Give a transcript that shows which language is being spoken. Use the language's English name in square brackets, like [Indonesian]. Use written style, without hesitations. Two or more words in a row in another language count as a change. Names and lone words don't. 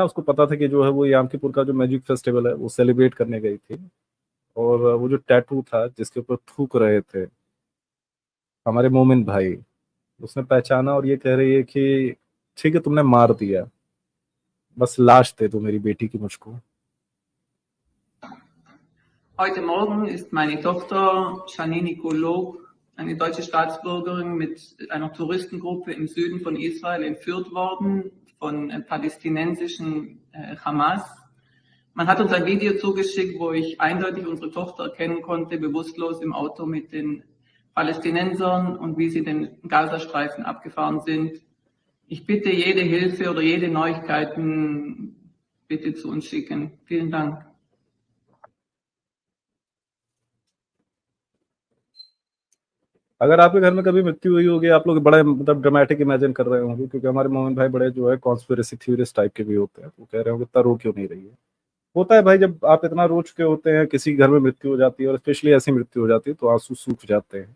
[Hindi] उसको पता था कि जो है वो यामकीपुर का जो [English] magic festival [Hindi] है वो सेलिब्रेट करने गई थी। और वो जो टैटू था जिसके ऊपर थूक रहे थे हमारे मोमिन भाई, उसने पहचाना और ये कह रही है कि ठीक है तुमने मार दिया, बस लाश दे दो मेरी बेटी की मुझको। [German] Heute Morgen ist meine Tochter Janine Kolog, eine deutsche Staatsbürgerin, mit einer Touristengruppe im Süden von Israel entführt worden von palästinensischen Hamas. Man hat uns ein Video zugeschickt, wo ich eindeutig unsere Tochter erkennen konnte, bewusstlos im Auto mit den Palästinensern und wie sie den Gazastreifen abgefahren sind. Ich bitte jede Hilfe oder jede Neuigkeiten bitte zu uns schicken. Vielen Dank. [Hindi] अगर आपके घर में कभी मृत्यु हुई होगी, आप लोग बड़ा मतलब [English] dramatic imagine [Hindi] कर रहे होंगे, क्योंकि हमारे मोहन भाई बड़े जो है [English] conspiracy theorist [Hindi] टाइप के भी होते हैं। वो कह रहे होंगे इतना रो क्यों नहीं रही है। होता है भाई, जब आप इतना रो चुके होते हैं, किसी घर में मृत्यु हो जाती है और स्पेशली ऐसी मृत्यु हो जाती है तो आंसू सूख जाते हैं।